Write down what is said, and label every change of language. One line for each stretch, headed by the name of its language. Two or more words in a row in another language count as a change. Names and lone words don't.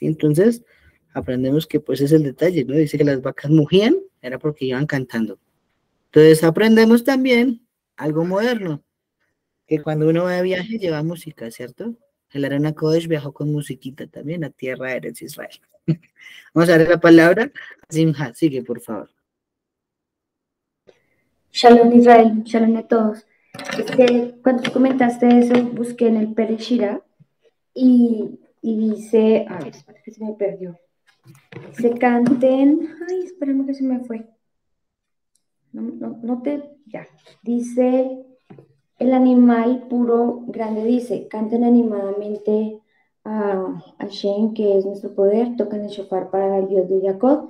Spanish: Entonces, aprendemos que pues es el detalle, ¿no? Dice que las vacas mugían, era porque iban cantando. Entonces aprendemos también algo moderno, que cuando uno va de viaje lleva música, ¿cierto? El
Hebrew: ארון קודש
Spanish: viajó con musiquita también a tierra de Eretz Israel. Vamos a ver la palabra. Simha, sigue, por favor.
Hebrew: שלום ישראל,
Spanish: shalom a todos. Cuando tú comentaste eso, busqué en el Perek Shirah y dice, a ver, espera que se me perdió. Se canten, ay, espérame que se me fue. Ya. Dice, el animal puro grande dice, canten animadamente a Hashem, que es nuestro poder, toquen el shofar para el Dios de Jacob.